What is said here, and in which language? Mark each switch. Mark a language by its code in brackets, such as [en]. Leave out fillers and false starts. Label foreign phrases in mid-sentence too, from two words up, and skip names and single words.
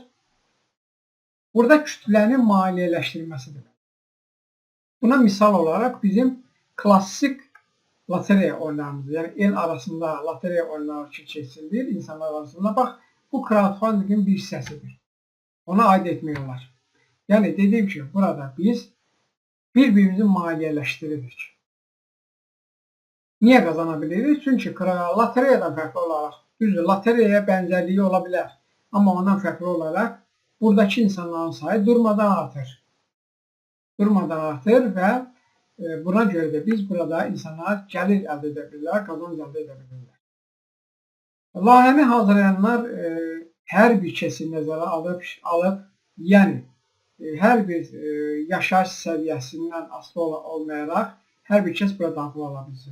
[az] Burada kütlənin maliyyələşdirilməsidir. Buna misal olaraq bizim klassik lotereya oyunlarımızdır. Yəni el arasında lotereya oyunları keçirilir insanlar arasında. Bax, bu crowdfundingin bir hissəsidir. Ona aid etmək olar. [tr] Yani dediğim [az] ki burada biz birbirimizi maliyyələşdiririk. [tr] Niye kazanabiliriz? Çünkü loteriyadan farklı olarak, düzdür, loteriyaya benzerliği olabilir. Ama ondan farklı olarak buradaki insanların sayı durmadan artır. Durmadan artır ve buna göre de [az] biz burada insanlar gəlir əldə edə bilirlər, qazanc əldə edə bilirlər. Layihəni hazırlayanlar hər bir kəsi nəzərə alıb, yəni hər bir yaşayış səviyyəsindən asılı olmayaraq hər bir kəs bura daxil ola bilsin.